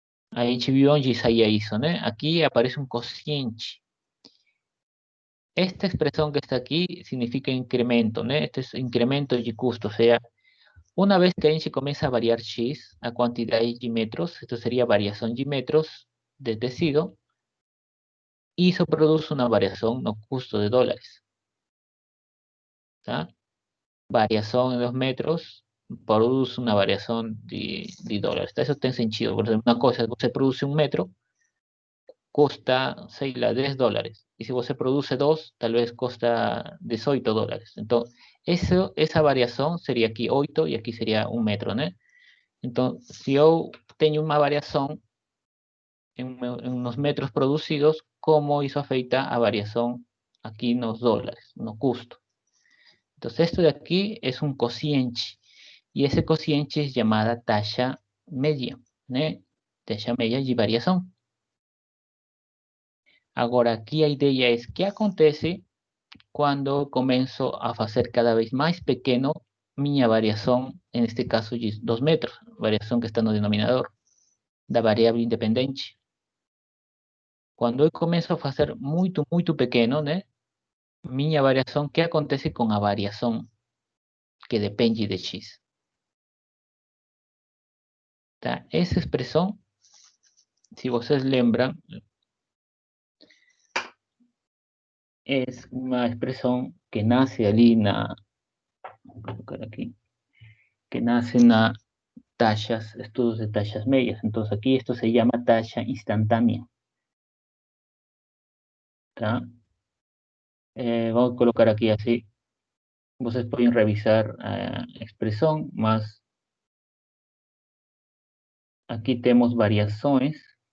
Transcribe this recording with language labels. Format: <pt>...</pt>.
<pt>A gente viu onde saía isso, né? Aqui aparece um cociente.</pt> <es>Esta expresión que está aquí significa incremento, ¿no? Este es incremento de costo, o sea, una vez que</es> <pt>a gente</pt> <es>comienza a variar X a cantidad de metros, esto sería variación de metros de tecido, y eso produce una variación no custo de dólares. ¿Tá? Variación en los metros produce una variación de dólares. Eso tiene sentido. Por ejemplo, una cosa,</es> <pt>você</pt> <es>produce un metro,</es> <pt>custa, sei lá,</pt> <es>$10. Y si</es> <pt>você</pt> <es>produce dos, tal vez</es> <pt>custa</pt> <es>$18. Entonces, esa variación sería aquí 8 y aquí sería un metro, ¿no? Entonces, si yo tengo una variación en los metros producidos, ¿cómo eso afecta a variación aquí en los dólares, no custo? Entonces, esto de aquí es un cociente. Y ese cociente es llamada tasa media, ¿no? Tasa media de variación.</es> <pt>Agora, aqui a ideia é o que acontece quando começo a fazer cada vez mais pequeno minha variação, neste caso de 2 metros, variação que está no denominador, da variável independente. Quando eu começo a fazer muito, muito pequeno, né? Minha variação, o que acontece com a variação que depende de x? Tá? Essa expressão, se vocês lembram, é uma expressão que nasce ali na... Vou colocar aqui. Que nasce na taxas, estudos de taxas medias.</pt> <es>Entonces aquí esto se llama tasa instantánea. ¿Tá? Vamos a colocar aquí así.</es> <pt>Vocês</pt> <es>pueden revisar expresión, más aquí tenemos variaciones.</es>